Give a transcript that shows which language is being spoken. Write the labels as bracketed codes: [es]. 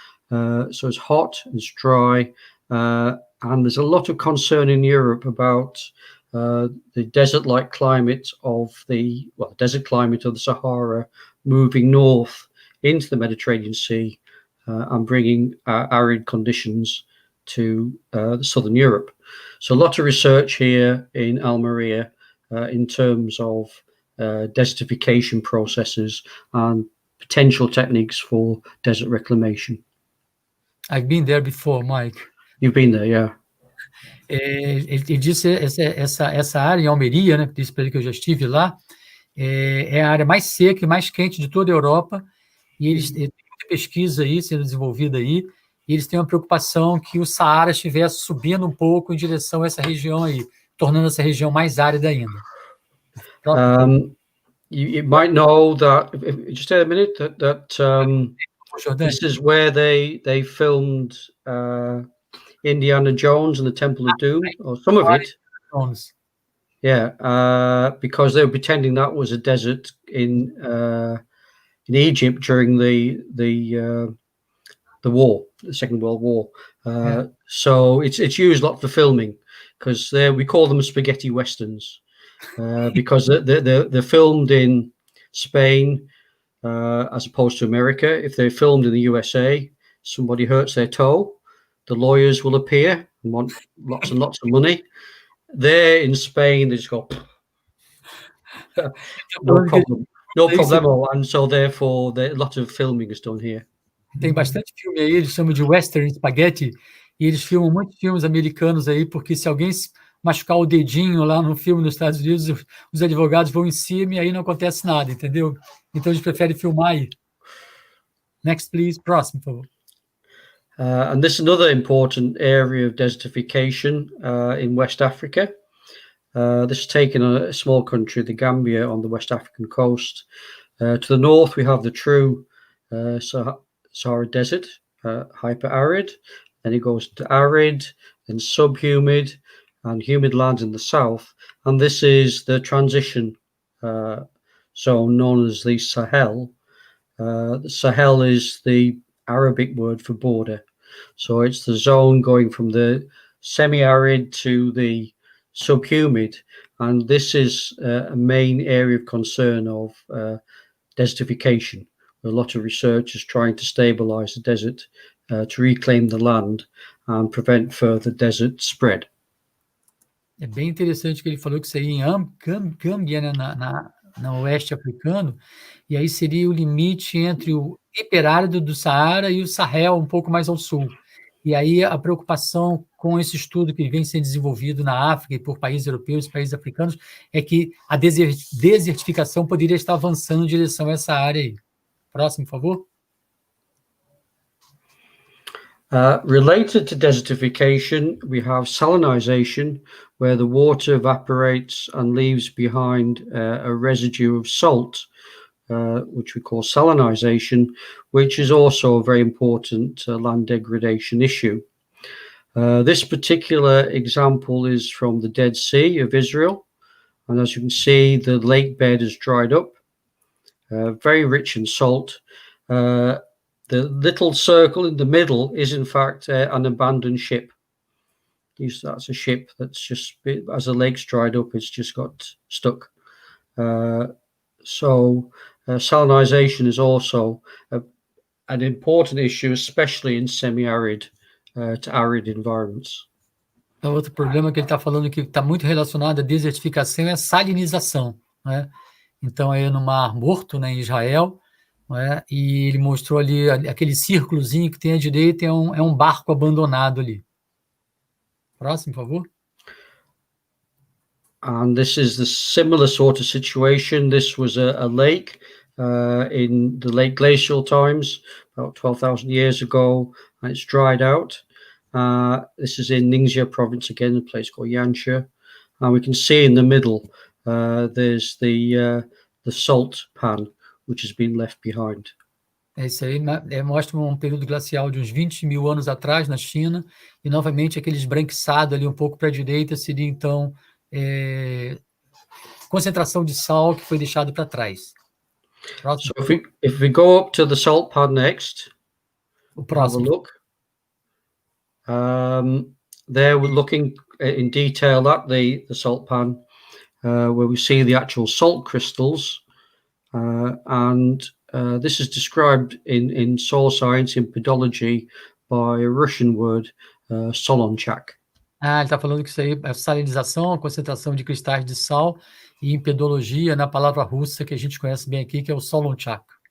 [en] So it's hot, it's dry, and there's a lot of concern in Europe about the desert-like climate of desert climate of the Sahara moving north into the Mediterranean Sea and bringing arid conditions to southern Europe. So a lot of research here in Almeria in terms of desertification processes and potential techniques for desert reclamation. I've been there before, Mike. You've been there, yeah. [pt] Ele disse essa área em Almeria, né? Disse para ele que eu já estive lá. É a área mais seca e mais quente de toda a Europa. E eles têm muita pesquisa aí sendo desenvolvida aí. E eles têm uma preocupação que o Saara estivesse subindo um pouco em direção a essa região aí, tornando essa região mais árida ainda. [en] You might know that. Just a minute. That this is where they filmed Indiana Jones and the Temple of Doom, or some of it. Yeah, because they were pretending that was a desert in Egypt during the war, the Second World War. So it's used a lot for filming, because we call them spaghetti westerns, because they're filmed in Spain as opposed to America. If they're filmed in the USA, somebody hurts their toe, the lawyers will appear and want lots and lots of money. There in Spain, they just go, no problemo, and so therefore a lot of filming is done here. [pt] Tem bastante filme aí, eles chamam de western spaghetti, e eles filmam muitos filmes americanos aí, porque se alguém machucar o dedinho lá no filme nos Estados Unidos, os advogados vão em cima e aí não acontece nada, entendeu? Então eles preferem filmar aí. [en] Next, please. [pt] Próximo, por favor. [en] And this is another important area of desertification in West Africa. This is taken a small country, the Gambia, on the West African coast. To the north, we have the true Sahara Desert, hyper-arid. Then it goes to arid, then subhumid, and humid lands in the south. And this is the transition zone known as the Sahel. The Sahel is the Arabic word for border. So it's the zone going from the semi-arid to the subhumid, and this is a main area of concern of desertification. A lot of researchers trying to stabilize the desert to reclaim the land and prevent further desert spread. [pt] É bem interessante que ele falou que seria em Gâmbia, né, na oeste africano, e aí seria o limite entre o hiperárido do Saara e o Sahel, um pouco mais ao sul. E aí a preocupação com esse estudo que vem sendo desenvolvido na África e por países europeus e países africanos é que a desertificação poderia estar avançando em direção a essa área aí. Próximo, por favor. [en] Related to desertification, we have salinization, where the water evaporates and leaves behind a residue of salt, which we call salinization, which is also a very important land degradation issue. This particular example is from the Dead Sea of Israel, and as you can see, the lake bed has dried up, very rich in salt. The little circle in the middle is, in fact, an abandoned ship. That's a ship that's just, as the lake's dried up, it's just got stuck. So salinization is also an important issue, especially in semi-arid to arid environments. [pt] Outro problema que ele está falando que está muito relacionado à desertificação é a salinização, né? Então, aí no Mar Morto, né, em Israel, né, e ele mostrou ali aquele círculozinho que tem à direita, é um barco abandonado ali. Próximo, por favor. [en] And this is the similar sort of situation. This was a lake in the late glacial times, about 12,000 years ago, and it's dried out. This is in Ningxia province again, a place called Yanxia. And we can see in the middle, there's the salt pan, which has been left behind. [pt] Isso aí mostra um período glacial de uns 20 mil anos atrás na China, e novamente aquele esbranquiçado ali um pouco para a direita seria então concentração de sal que foi deixado para trás. Próximo. [en] So if we go up to the salt pan next, [pt] o próximo. [en] Have a look. There we're looking in detail at the salt pan, where we see the actual salt crystals, and this is described in soil science, in pedology, by a Russian word, solonchak. [pt] Ele está falando que isso aí é salinização, a concentração de cristais de sal, e em pedologia, na palavra russa que a gente conhece bem aqui, que é o solonchak.